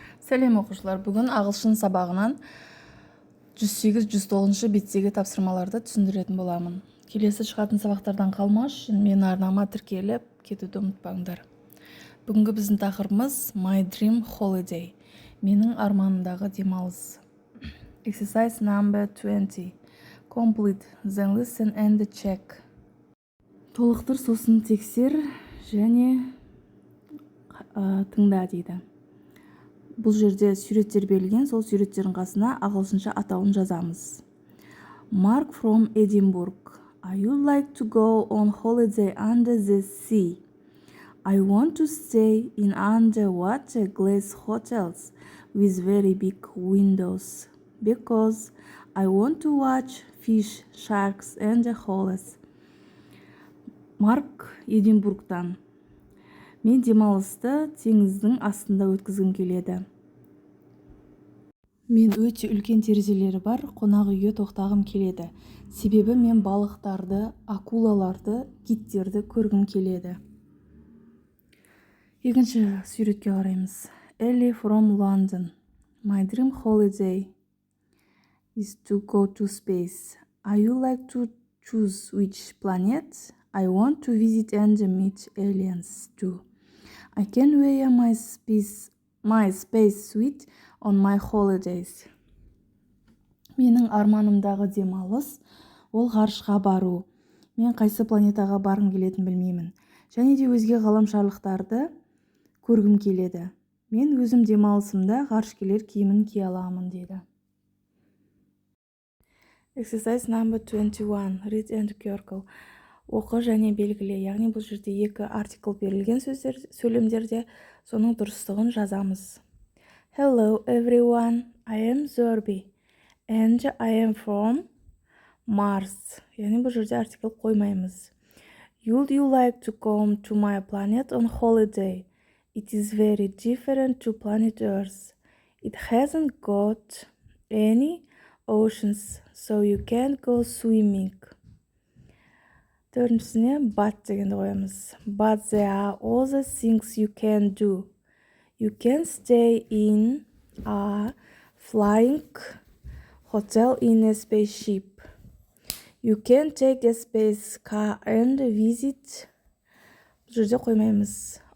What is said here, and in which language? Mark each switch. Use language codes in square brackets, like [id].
[kk] Сәлем оқушылар, бүгін ағылшын сабағынан 108-109 беттегі тапсырмаларды түсіндіретін боламын. Келесі шығатын сабақтардан қалмаш үшін мен арнама тіркеліп кетуді ұмытпаңдар. Бүгінгі біздің тақырыбымыз [en] My Dream Holiday. [kk] Менің арманымдағы демалыс. [en] Exercise number 20. Complete, then listen and check. [kk] Толықтыр, сосын тексер және тыңда дейді. Бұл жерде суреттер берілген, сол суреттердің қасына ағылшынша атауын жазамыз. [en] Mark from Edinburgh. I would like to go on holiday under the sea. I want to stay in underwater glass hotels with very big windows because I want to watch fish, sharks and whales. [kk] Марк Эдинбургтан. Мен демалысты теңіздің астында өткізгім келеді. Мен өте үлкен терезелері бар қонақ үйге тоқтағым келеді. Себебі мен балықтарды, акулаларды, киттерді көргім келеді. Екінші суретке қараймыз. [en] Ellie from London. My dream holiday is to go to space. I would like to choose which planet I want to visit and meet aliens too. I can wear my space suit on my holidays. [kk] Менің арманымдағы демалыс ол ғарышқа бару. Мен қайсы планетаға барғым келетінін білмеймін. Және де өзге ғаламшарлықтарды көргім келеді. Мен өзім демалысымда ғарышкерлер киімін кие аламын деді. [en] Exercise number 21. Read and circle. [kk] Оқы және белгіле, яғни бұл жерде екі артикл берілген сөйлемдерде соның дұрыстығын жазамыз. [en] Hello everyone, I am Zorbi and I am from Mars. [kk] Яғни бұл жерде артикл қоймаймыз. [en] Would you like to come to my planet on holiday? It is very different to planet Earth. It hasn't got any oceans, so you can't go swimming. [kk] Төртіншісіне but дегенді қоямыз. [en] But there are other things you can do. You can stay in a flying hotel in a spaceship. You can take a space car and visit. [kk] Бұл жерде қоймаймыз.